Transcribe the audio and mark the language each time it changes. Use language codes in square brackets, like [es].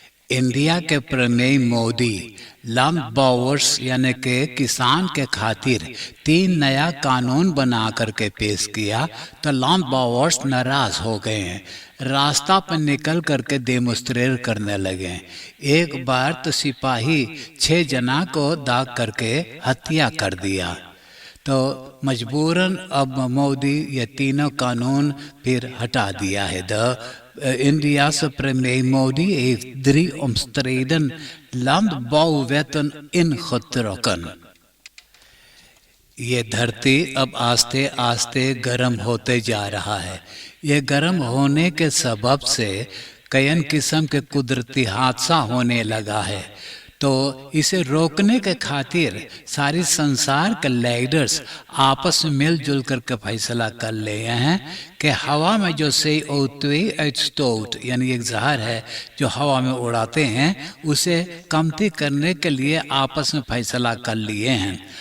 [hns] इंडिया के प्रमेय मोदी लैंडबॉवर्स यानी के किसान के खातिर 3 नया कानून बना करके पेश किया तो लैंडबॉवर्स नाराज हो गए हैं, रास्ता पर निकल करके डेमोन्स्ट्रेट करने लगे। एक बार तो सिपाही 6 जना को दाग करके हत्या कर दिया। तो मजबूरन अब मोदी ये तीनों कानून फिर हटा दिया है। [nl] India's premier Modi heeft 3 omstreden landbouwwetten ingetrokken। [hns] ये धरती अब आस्ते आस्ते गर्म होते जा रहा है। ये गर्म होने के सबब से कई किस्म के कुदरती हादसा होने लगा है। तो इसे रोकने के खातिर सारी संसार के लीडर्स आपस में मिलजुल करके फैसला कर लिए हैं कि हवा में जो CO2 यानी एक जहर है जो हवा में उड़ाते हैं उसे कमती करने के लिए आपस में फैसला कर लिए हैं।